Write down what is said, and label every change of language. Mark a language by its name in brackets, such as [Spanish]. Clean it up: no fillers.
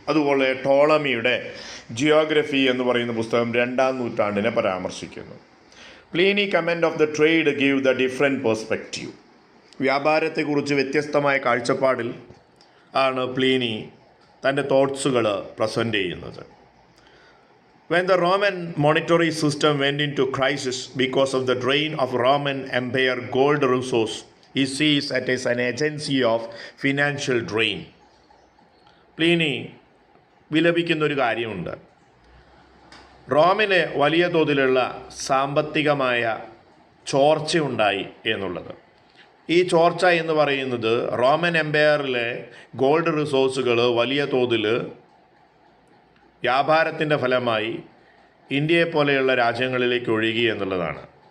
[Malayalam] അതുപോലെ ടോളമിയുടെ ജിയോഗ്രഫി എന്ന് പറയുന്ന പുസ്തകം 2 നൂറ്റാണ്ടിനെ പരാമർശിക്കുന്നു. [English] Pliny comment of the trade give the different perspective. [Malayalam] വ്യാപാരത്തെക്കുറിച്ച് വ്യത്യസ്തമായ കാഴ്ചപ്പാടിൽ ആണ് പ്ലീനി തൻ്റെ തോട്ട്സുകൾ പ്രസൻറ്റ് ചെയ്യുന്നത്. [English] When the Roman monetary system went into crisis because of the drain of Roman Empire gold resource, he sees it as an agency of financial drain. [Malayalam] Pliny വിലപിക്കുന്നൊരു കാര്യമുണ്ട്. റോമിന് വലിയ തോതിലുള്ള സാമ്പത്തികമായ ചോർച്ചയുണ്ടായി എന്നുള്ളത്. ഈ ചോർച്ച എന്ന് പറയുന്നത് റോമൻ എംപയറിലെ ഗോൾഡ് റിസോഴ്സുകൾ വലിയ തോതിൽ വ്യാപാരത്തിൻ്റെ ഫലമായി ഇന്ത്യയെ പോലെയുള്ള രാജ്യങ്ങളിലേക്ക് ഒഴുകി എന്നുള്ളതാണ്.